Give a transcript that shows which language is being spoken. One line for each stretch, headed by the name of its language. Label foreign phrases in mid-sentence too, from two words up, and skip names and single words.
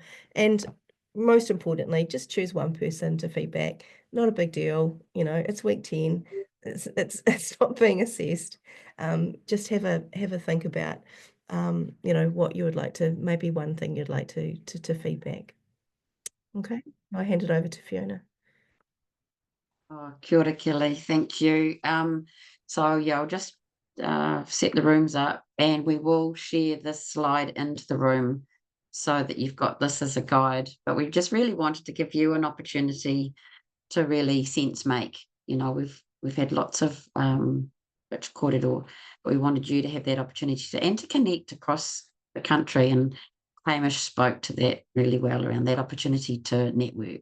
English: And most importantly, just choose one person to feedback. Not a big deal. It's week 10. It's not being assessed. Just have a think about, what you would like to, maybe one thing you'd like to feedback. Okay, I'll hand it over to Fiona.
Māori: Oh, kia ora,
English: Kelly. Thank you. So yeah, I'll just set the rooms up, and we will share this slide into the room so that you've got this as a guide. But we just really wanted to give you an opportunity to really sense make. We've had lots of rich kōrero, but we wanted you to have that opportunity to connect across the country, and Hamish spoke to that really well around that opportunity to network.